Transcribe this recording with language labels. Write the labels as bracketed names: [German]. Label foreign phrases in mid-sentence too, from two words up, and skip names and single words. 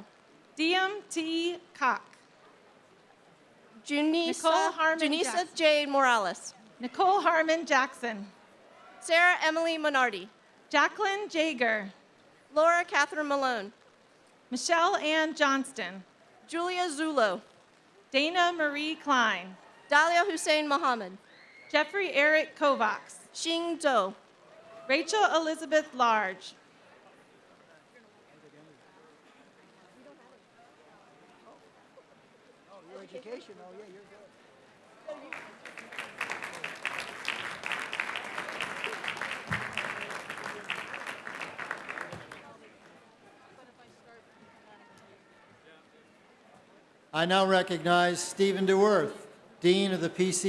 [English] Diem T. Cock. Nicole Harmon Janisa Jackson. J. Morales. Nicole Harmon Jackson. Sarah Emily Minardi. Jacqueline Jager. Laura Catherine Malone. Michelle Ann Johnston. Julia Zulo. Dana Marie Klein. Dalia Hussein Mohammed. Jeffrey Eric Kovacs. Xing Zhou. Rachel Elizabeth Large. Education, oh yeah, you're good. I now recognize Stephen DeWorth, Dean of the P.C.